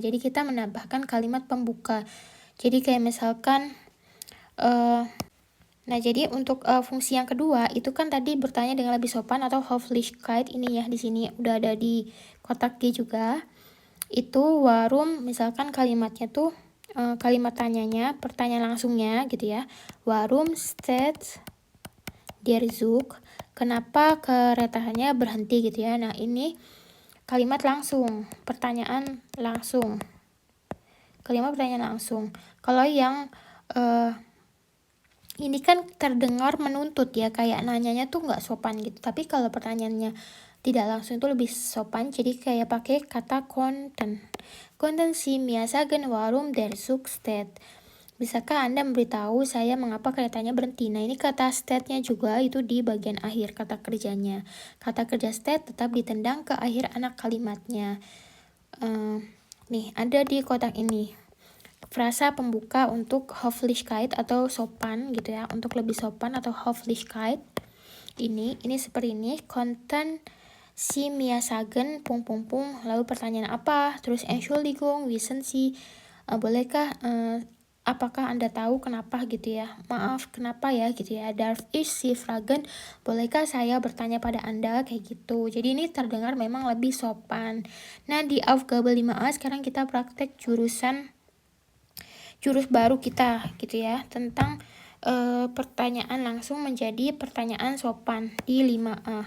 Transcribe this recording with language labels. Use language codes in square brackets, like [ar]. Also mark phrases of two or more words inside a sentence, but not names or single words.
[id] Jadi kita menambahkan kalimat pembuka. Jadi kayak misalkan nah, jadi untuk fungsi yang kedua itu kan tadi bertanya dengan lebih sopan atau Höflichkeit, ini ya di sini udah ada di kotak G juga. Itu warum, misalkan kalimatnya tuh kalimat tanyanya, pertanyaan langsungnya gitu ya. [de] Warum steht der Zug? [id] Kenapa keretanya berhenti gitu ya. Nah, ini kalimat langsung, pertanyaan langsung. Kalimat pertanyaan langsung. Kalau yang ini kan terdengar menuntut ya, kayak nanyanya tuh nggak sopan gitu. Tapi kalau pertanyaannya tidak langsung itu lebih sopan, jadi kayak pakai kata konnten. [de] Konnten Sie mir sagen warum der Zug steht? [id] Bisakah Anda memberitahu saya mengapa keretanya berhenti? Nah, ini kata stead-nya juga itu di bagian akhir kata kerjanya. Kata kerja stead tetap ditendang ke akhir anak kalimatnya. Nih, ada di kotak ini. Frasa pembuka untuk Höflichkeit atau sopan gitu ya. Untuk lebih sopan atau Höflichkeit. Ini seperti ini. [de] Konnten Sie mir sagen, ... [id] Lalu pertanyaan apa? Terus [de] Entschuldigung, wissen Sie, [id] bolehkah, apakah Anda tahu kenapa gitu ya? Maaf, kenapa ya gitu ya? [de] Darf ich Sie fragen? [id] Bolehkah saya bertanya pada Anda? Kayak gitu. Jadi ini terdengar memang lebih sopan. Nah, di Aufgabe 5A sekarang kita praktek jurus baru kita gitu ya. Tentang pertanyaan langsung menjadi pertanyaan sopan di 5A.